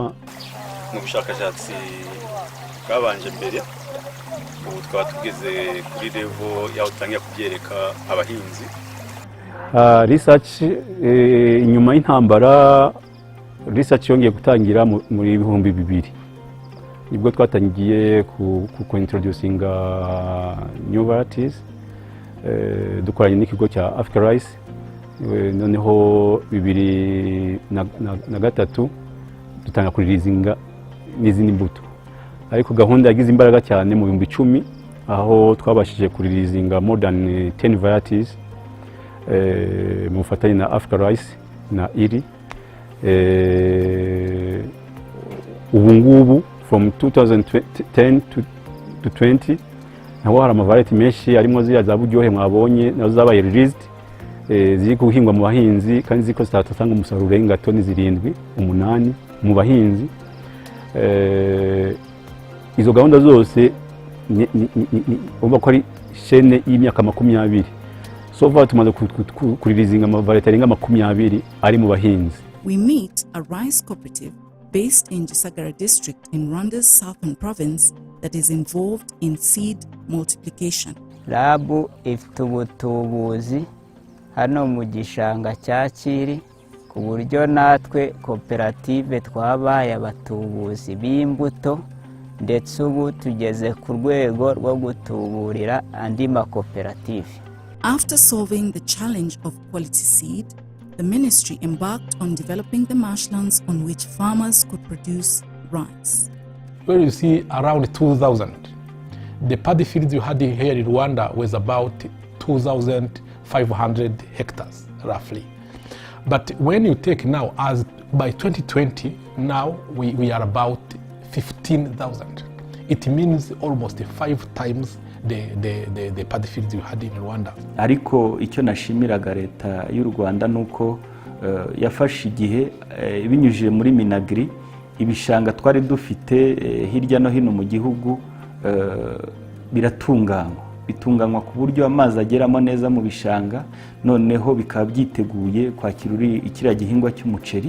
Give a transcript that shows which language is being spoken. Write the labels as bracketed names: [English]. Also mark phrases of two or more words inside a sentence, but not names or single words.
[Kinyarwanda] Mu bushakashatsi bwabanje mbere, ubu twaba tugeze kuri level yaho utangiye kubyereka abahinzi. Research inyuma y'intambara, research yongeye gutangira muri 2000. Nibwo twatangiye ku [English] introducing new varieties [Kinyarwanda] dukoranye n'ikigo cya Africa Rice. Noneho 2003 dutanga kuririzinga n'izindi mbuto, ariko gahunda yagize imbaraga cyane mu 2010 aho twabashije kuririzinga [English] more than 10 varieties [Kinyarwanda] mu bufatanye na Africa Rice na IRI. Ubu ngubu [English] from 2010 to 20 [Kinyarwanda] naho hari amavariety menshi arimo ziriya za buryohe mwabonye nazo zabaye released, ziri guhingwa mu bahinzi kandi ziko zitatanga umusaruro urenga toni 7-8 mu bahinzi. Izo gahunda zose umva ko ari chaîne y'imyaka 20. [English] So far [Kinyarwanda] tumaze kuririzinga amavariety arenga 20 ari mu bahinzi. [English] We meet a rice cooperative based in Gisagara district in Rwanda's southern province that is involved in seed multiplication. [Kinyarwanda] Labu ifite ubutubuzi hano mu gishanga cya Kiri, ku buryo natwe koperative twabaye abatubuzi b'imbuto, ndetse ubu tugeze ku rwego rwo gutuburira andi makoperative. [English] After solving the challenge of quality seed, the ministry embarked on developing the marshlands on which farmers could produce rice. Where you see around 2,000. The paddy fields you had here in Rwanda was about 2,500 hectares, roughly. But when you take now, as by 2020, now we are about 15,000. It means almost 5 times the paddy fields you had in Rwanda. [Kinyarwanda] Ariko icyo nashimiraga leta y'u Rwanda nuko yafashe igihe binyujije muri Minagri ibishanga twari dufite hirya no hino mu gihugu bitunganywa ku buryo amazi ageramo neza mu bishanga, noneho bikaba byiteguye kwakira ikira gihingwa cy'umuceri.